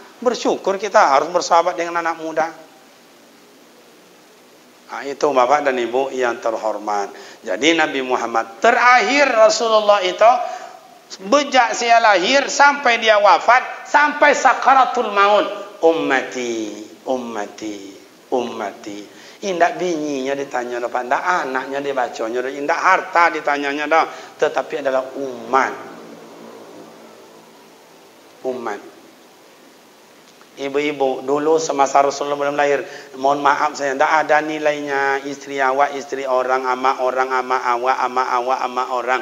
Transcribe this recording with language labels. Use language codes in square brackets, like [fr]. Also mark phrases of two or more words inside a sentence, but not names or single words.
[id] Bersyukur kita harus bersahabat dengan anak muda. Itu Bapak dan Ibu yang terhormat. Jadi Nabi Muhammad terakhir Rasulullah itu sejak saya lahir sampai dia wafat, sampai sakaratul maut, [ar] أمتي، أمتي، أمتي. [min] Indak bininya ditanya dah, indak anaknya dibacanya dah, indak harta ditanyanya dah, tetapi adalah umat. [id] Umat. Ibu-ibu dulu semasa Rasulullah belum lahir, mohon maaf saya tidak ada nilainya istri awak, istri orang, ama awak, ama orang.